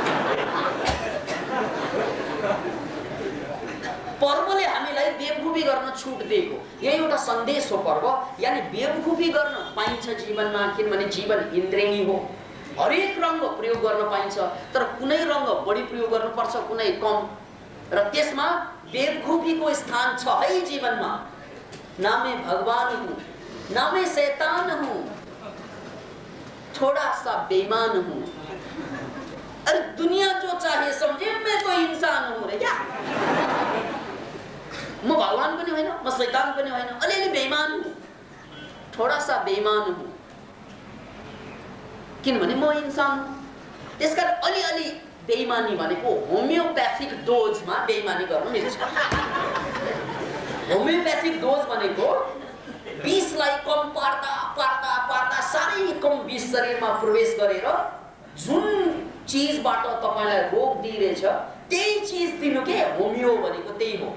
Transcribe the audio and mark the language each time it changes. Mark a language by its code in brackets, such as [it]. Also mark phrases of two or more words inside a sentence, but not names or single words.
[ne] पर्वले हामीलाई बेवकुफी गर्न छुट दिएको, यही एउटा सन्देश हो पर्व। यानी बेवकुफी गर्न पाइन्छ जीवनमा, किनभने जीवन इन्द्रियणी हो, हरेक रङ्ग प्रयोग गर्न पाइन्छ, तर कुनै रङ्ग बढी प्रयोग गर्नुपर्छ, कुनै कम, र त्यसमा बेवकुफीको स्थान छ है जीवनमा। [hi] ना मैं भगवान हूँ, ना मैं शैतान हूँ, थोड़ा सा बेईमान हूँ। अरे दुनिया जो चाहे समझे, मैं तो इंसान हूँ रे क्या। [ne] म भगवान पनि होइन, म शैतान पनि होइन, अलिअलि [hi] बेईमान हूँ, थोड़ा सा बेईमान हूँ, [ne] किनभने म [hi] इंसान हूँ। [ne] त्यसकारण अलिअलि बेईमानी भनेको होमियोप्याथिक डोजमा बेईमानी गर्नु मिल्छ। [en] homeopathic dose [ne] भनेको विषलाई कम पार्दा पार्दा पार्दा साह्रै कम विष शरीरमा प्रवेश गरेर जुन चिजबाट तपाईलाई रोग दिइरहेछ त्यही चिज दिनु के होमियो भनेको त्यही हो।